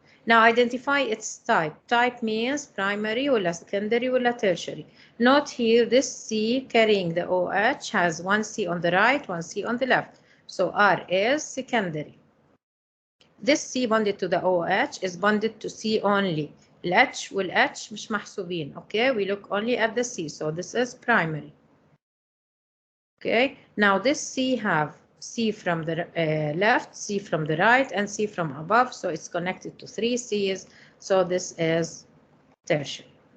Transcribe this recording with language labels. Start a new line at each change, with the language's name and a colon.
English: Now identify its type. Type means primary or secondary or tertiary. Note here this C carrying the OH has 1 C on the right, 1 C on the left. So R is secondary. This C bonded to the OH is bonded to C only.
Arabic: الH والH مش محسوبين.
English: Okay, we look only at the C, so this is primary. Okay, now this C have C from the left, C from the right, and C from above, so it's connected to 3 C's, so this is tertiary.